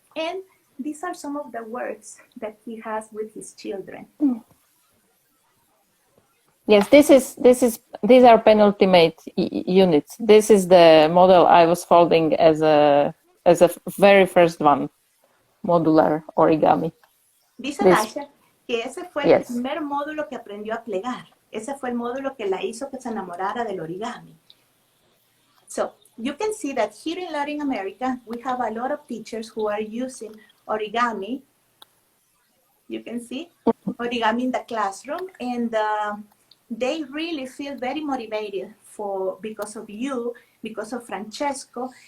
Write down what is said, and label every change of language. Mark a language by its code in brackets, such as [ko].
[en] And these are some of the works that he has with his children. Yes, these are penultimate units. This is the model I was folding as a very first one, modular origami. [es] Dice Dasha que ese fue el primer módulo que aprendió a plegar. Ese fue el módulo que la hizo que se enamorara del origami. [en] So you can see that here in Latin America, we have a lot of teachers who are using origami. You can see origami in the classroom, and they really feel very motivated because of you, because of Francesco.